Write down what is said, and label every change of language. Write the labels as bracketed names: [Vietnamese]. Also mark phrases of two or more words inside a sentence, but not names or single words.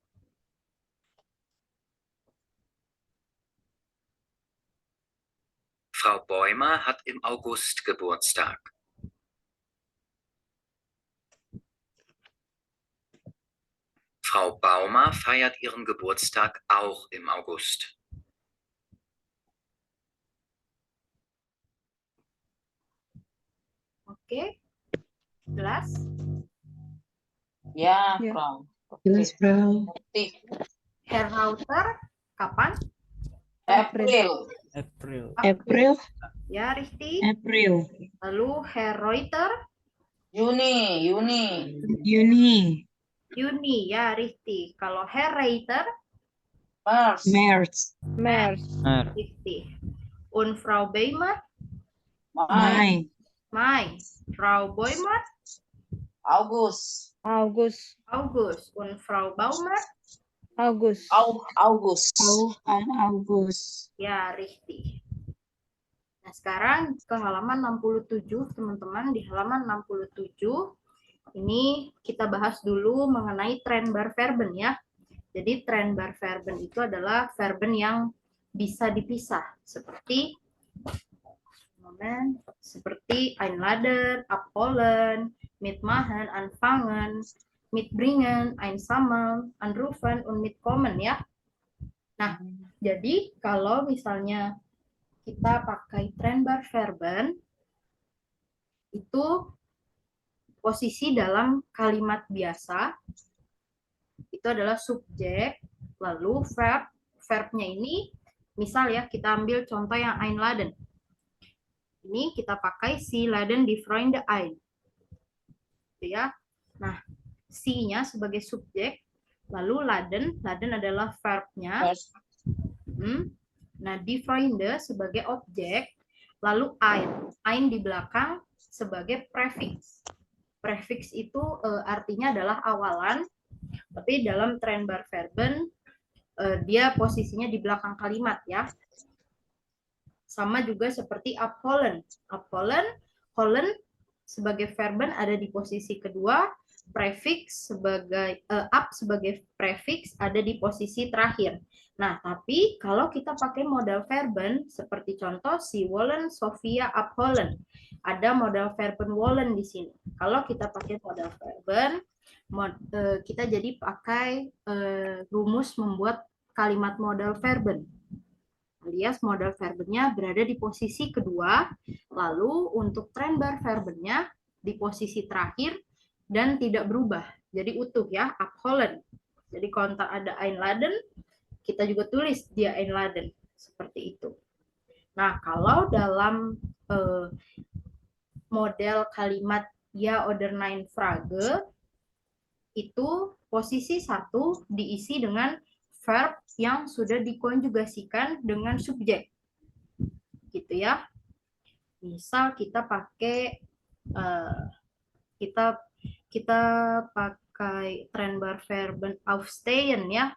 [German] Frau Bäumer hat im August Geburtstag. Frau Baumer feiert ihren Geburtstag auch im August. [Indonesian] Oke. Jelas? Ya, Ya. Frau. Jelas, Frau. Oke. Herr Rauter, kapan? [German] April. April. April. [Indonesian] Ya, Rifti. [German] April. [Indonesian] Lalu Herr Reuter, [German] Juni. Juni. Juni. [Indonesian] Ya, Rifti. Kalau Herr Reiter, [German] Mars. März. März. [Indonesian] Maret. [German] Rifti. Und Frau Beimer, Mai. Mai. Mai. Frau Bäumer, August. August. August. Und Frau Baumer, August. August. August. [Indonesian] ya, Rifti. Nah, sekarang ke halaman 67, teman-teman. Di halaman 67, ini kita bahas dulu mengenai [German] trennbar verben [Indonesian] ya. Jadi [German] trennbar verben [Indonesian] itu adalah verben yang bisa dipisah. Seperti [German] einladen, abholen, mitmachen, anfangen, mitbringen, einsammeln, anrufen, und mitkommen [Indonesian] ya. Nah, jadi kalau misalnya kita pakai [German] trennbar verben, [Indonesian] itu posisi dalam kalimat biasa itu adalah subjek, lalu verbnya ini Misal ya, kita ambil contoh yang einladen. Ini kita pakai [German] sie laden die Freunde ein. [Indonesian] Gitu ya. Nah, sie-nya sebagai subjek, lalu laden adalah verb-nya. Nah, [German] die Freunde [Indonesian] sebagai objek, lalu ein di belakang sebagai prefix. Prefix itu artinya adalah awalan, tapi dalam Trennbarverben dia posisinya di belakang kalimat ya. Sama juga seperti abholen. Holen sebagai verben ada di posisi kedua, prefix sebagai up sebagai prefix ada di posisi terakhir. Nah, tapi kalau kita pakai [German] modal verben [Indonesian] seperti contoh [German] si wollen, Sofia, abholen, [Indonesian] ada [German] modal verben wollen [Indonesian] di sini. Kalau kita pakai [German] modal verben, [Indonesian] kita jadi pakai rumus membuat kalimat [German] modal verben. [Indonesian] Alias modal verbennya berada di posisi kedua, lalu untuk Trennbarverbennya di posisi terakhir dan tidak berubah. Jadi utuh ya, abholen. Jadi kalau ada einladen, kita juga tulis dia einladen. Seperti itu. Nah, kalau dalam model kalimat [German] ja oder nein Frage, [Indonesian] itu posisi 1 diisi dengan verb yang sudah dikonjugasikan dengan subjek. Gitu ya. Misal kita pakai kita pakai Trennbarverben aufstehen ya.